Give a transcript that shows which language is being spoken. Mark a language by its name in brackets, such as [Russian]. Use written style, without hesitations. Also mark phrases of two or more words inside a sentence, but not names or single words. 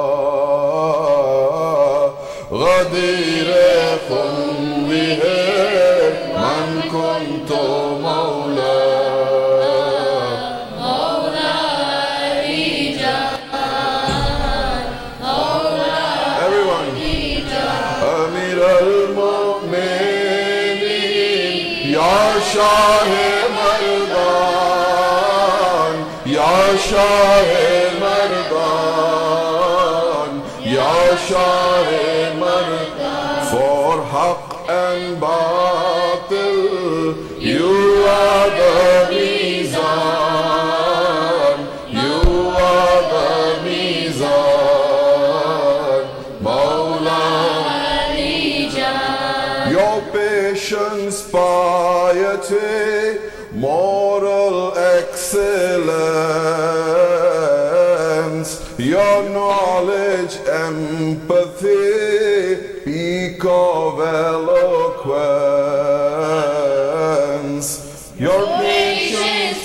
[English] Ghadir-e-Khum, we hear [Arabic] من كنت مولا. [English] Everyone, [Arabic] أمير المؤمنين, [Persian] یا شاه مردان، یا شاه مردان، یا شاه مردان. [English] For Haqq and Batil, you are the Mizan, you are the Mizan. Mawla, your patience, piety, moral excellence, your knowledge, empathy, peak of eloquence, your patience,